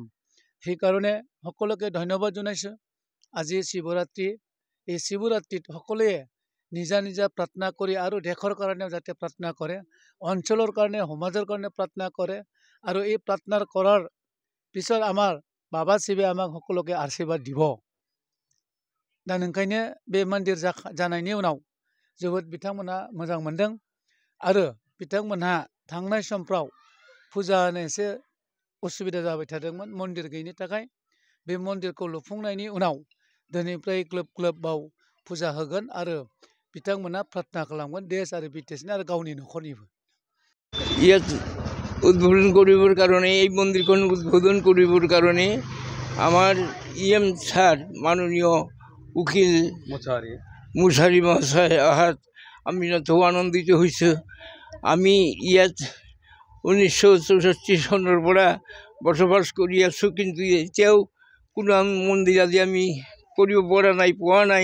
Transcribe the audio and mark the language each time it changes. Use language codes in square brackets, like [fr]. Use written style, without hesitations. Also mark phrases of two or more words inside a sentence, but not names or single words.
[as] সেইকাৰণে সকলোকে ধন্যবাদ জনাইছোঁ। আজি শিৱৰাত্ৰি, এই শিৱৰাত্ৰিত সকলোৱে নিজা নিজা প্ৰাৰ্থনা কৰি আৰু দেশৰ কাৰণেও যাতে প্ৰাৰ্থনা কৰে, অঞ্চলৰ কাৰণে সমাজৰ কাৰণে প্ৰাৰ্থনা কৰে আৰু এই প্ৰাৰ্থনা কৰাৰ পিছত আমাৰ বাবা শিৱে আমাক সকলোকে आशीर्वाद দিব। [brx] दा नोंखायनो बे मन्दिर जानायनि उनाव जोबोद बिथांमोनहा मोजां मोनदों आरो बिथांमोनहा थांनाय समफ्राव फुजा होनो एसे उसुबिदा जाबाय थादोंमोन मन्दिर गैयिनि थाखाय। बे मन्दिरखौ लुफुंनायनि उनाव दिनैनिफ्राय ग्लोब ग्लोब बाव फुजा होगोन आरो बिथांमोनहा प्रार्थना खालामगोन देश आरो बिदेशनि आरो गावनि न'खरनिबो। [as] উদ্বোধন কৰিবৰ কাৰণে এই মন্দিৰখন উদ্বোধন কৰিবৰ কাৰণে আমাৰ EM ছাৰ মাননীয় উকিল মুছাৰী মহাশয় অহাত আমি যথেষ্ট আনন্দিত হৈছোঁ। আমি ইয়াত 1964 চনৰ পৰা বসবাস কৰি আছোঁ, কিন্তু এতিয়াও কোনো মন্দিৰ আদি আমি কৰিব পৰা নাই, পোৱা নাই।